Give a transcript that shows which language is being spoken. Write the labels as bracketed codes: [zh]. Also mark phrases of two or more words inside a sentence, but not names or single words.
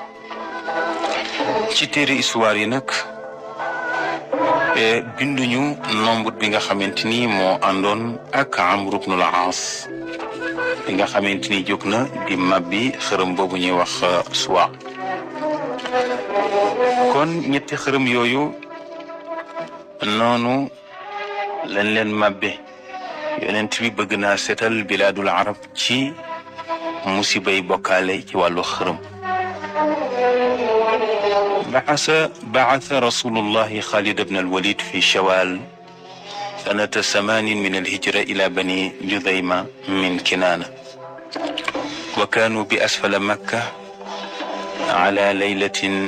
[wo] ci téere histoire yi nag binduñu nombre bi nga xamante ni moo àndoon ak Amr ibn al-As bi nga xamante ni jóg na di mabbi xërëm boobu ñuy wax Suwaa. kon ñetti xërëm yooyu noonu lañ leen mabbe yonent bi bëgg naa seetal [ar] بلاد العرب [wo] ci musibay bokkaale ci wàllu xërëm. [ar] بعث رسول الله خالد بن الوليد في شوال سنة 8 من الهجرة إلى بني جذيمة من كنانة وكانوا بأسفل مكة على ليلة